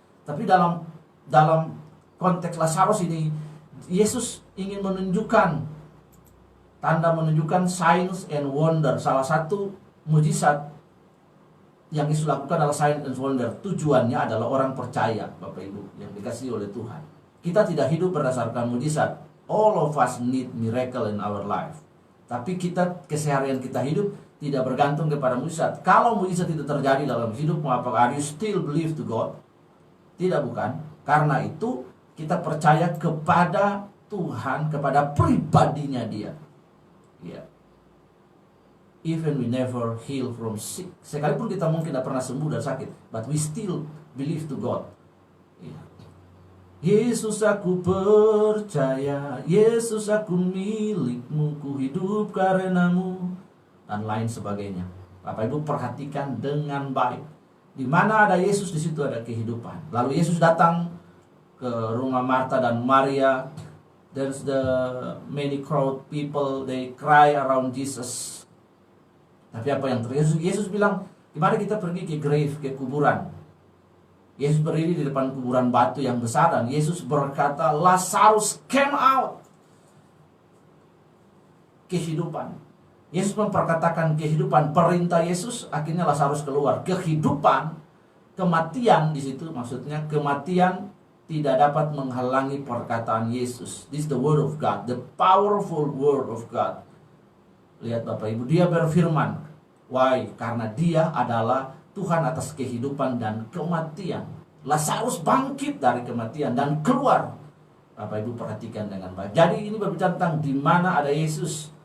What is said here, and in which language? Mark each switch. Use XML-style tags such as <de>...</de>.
<id>Tapi dalam konteks Lazarus ini, Yesus ingin menunjukkan tanda, menunjukkan</id> <en>signs and wonder.</en> <id>Salah satu mujizat yang Yesus lakukan adalah</id> <en>sign and wonder.</en> <id>Tujuannya adalah orang percaya, Bapak Ibu, yang dikasihi oleh Tuhan. Kita tidak hidup berdasarkan mujizat.</id> <en>All of us need miracle in our life.</en> <id>Tapi keseharian kita hidup tidak bergantung kepada mujizat. Kalau mujizat itu terjadi dalam hidupmu, apakah</id> <en>are you still believe to God?</en> <id>Tidak, bukan. Karena itu kita percaya kepada Tuhan, kepada pribadinya dia. Ya.</id> <en>Even we never heal from sick.</en> <id>Sekalipun kita mungkin tidak pernah sembuh dari sakit,</id> <en>but we still believe to God.</en> <id>Ya. Yesus, aku percaya, Yesus, aku milikmu, ku hidup karenamu, dan lain sebagainya. Bapak Ibu perhatikan dengan baik. Di mana ada Yesus, di situ ada kehidupan. Lalu Yesus datang ke rumah Marta dan Maria.</id> <en>There's the many crowd people, they cry around Jesus.</en> <id>Tapi apa yang terjadi? Yesus bilang, gimana kita pergi ke grave, ke kuburan. Yesus berdiri di depan kuburan batu yang besar, dan Yesus berkata, Lazarus</id> <en>came out.</en> <id>Kehidupan. Yesus memperkatakan kehidupan. Perintah Yesus, akhirnya Lazarus keluar. Kehidupan, kematian di situ, maksudnya kematian tidak dapat menghalangi perkataan Yesus.</id> <en>This is the word of God, the powerful word of God.</en> <id>Lihat Bapak Ibu, dia berfirman.</id> <en>Why?</en> <id>Karena dia adalah Tuhan atas kehidupan dan kematian. Lazarus bangkit dari kematian dan keluar. Bapak Ibu perhatikan dengan baik. Jadi ini berbicara tentang di mana ada Yesus.</id>